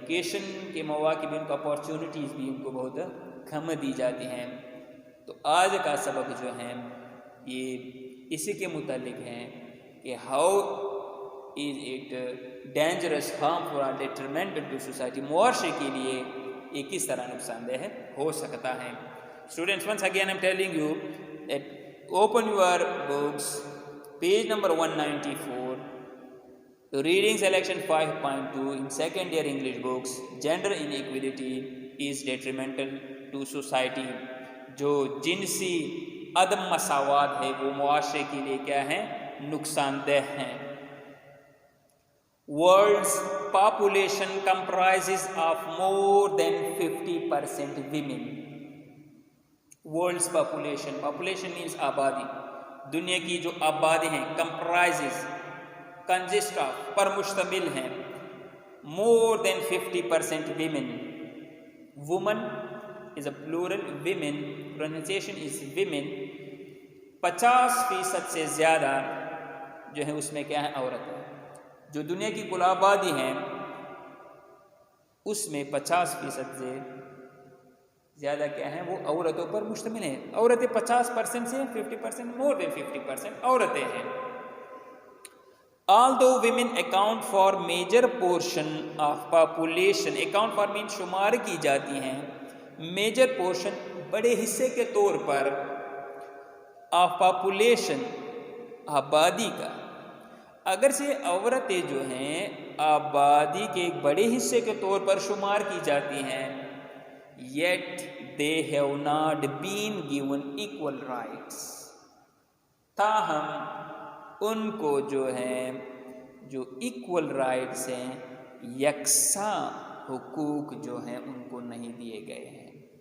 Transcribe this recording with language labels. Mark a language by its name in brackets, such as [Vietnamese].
[Urdu] Education کے مواقع بھی ان کو اپارچونیٹیز بھی ان کو بہت کم دی جاتی ہیں. تو آج کا سبق جو ہے یہ اسی کے متعلق ہیں کہ [English] how is it dangerous, harmful [Urdu] اور [English] Detrimental to society. [Urdu] معاشرے کے لیے یہ کس طرح نقصان دہ ہو سکتا ہے. [English] Students, once again I am telling you that open your books, page number 194, reading selection 5.2 in second year English books. Gender inequality is detrimental to society. [Urdu] جو جنسی عدم مساوات ہے وہ معاشرے کے لیے کیا ہے؟ نقصان دہ ہیں. [English] World's population comprises of more than 50% women. World's population, population means [Urdu] آبادی، دنیا کی جو آبادی ہیں، [English] comprises, consist of, [Urdu] پر مشتمل ہیں، [English] More than 50% women. Woman is a plural, women pronunciation is women. [Urdu] 50% سے زیادہ جو ہے اس میں کیا ہے؟ عورت ہے. جو دنیا کی کل آبادی ہیں اس میں 50% سے زیادہ کیا ہیں؟ وہ عورتوں پر مشتمل ہیں. عورتیں 50% سے 50%، [English] more than [Urdu] 50% عورتیں ہیں. [English] Although women account for major portion of population, account for means [Urdu] شمار کی جاتی ہیں، [English] major portion [Urdu] بڑے حصے کے طور پر [English] of population [Urdu] آبادی کا، اگرچہ عورتیں جو ہیں آبادی کے ایک بڑے حصے کے طور پر شمار کی جاتی ہیں، [English] yet they have not been given equal rights، [Urdu] تاہم ان کو جو ہیں جو [English] equal rights [Urdu] ہیں، یکساں حقوق جو ہیں ان کو نہیں دیے گئے ہیں۔